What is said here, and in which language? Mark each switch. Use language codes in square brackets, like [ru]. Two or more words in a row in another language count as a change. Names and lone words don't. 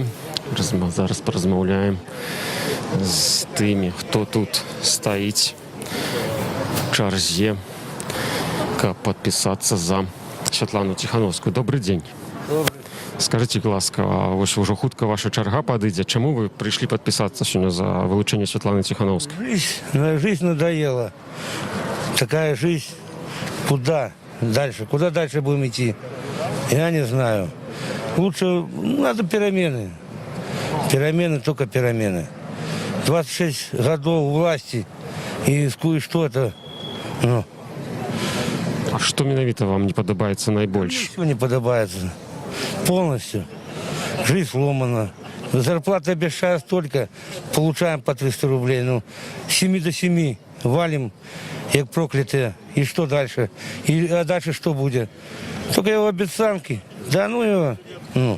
[be] Зараз паразмаўляем з тымі, хто тут стаіць у чарзе, каб падпісацца за Святлану Ціхановскую. Добрый дзень. Скажите, ласка, вось ужо хутка ваша чарга падыдзе. Чаму вы прыйшлі падпісацца сёння за вылучэнне Святланы Ціхановскай? [ru] Жизнь надоела. Такая жизнь. Куда дальше? Куда дальше будем идти? Я не знаю. Лучше надо перемены. Перемены, только перемены. 26 годов власти и что-то. Ну. [be] А что менавіта вам не падабаецца найбольш? [ru] Ничего не подобается. Полностью. Жизнь сломана. Зарплата обещаю столько, получаем по 300 рублей. Ну, с 7 до 7 валим, как проклятые. И что дальше? А дальше что будет? Только его обещанки. Да ну его. Ну.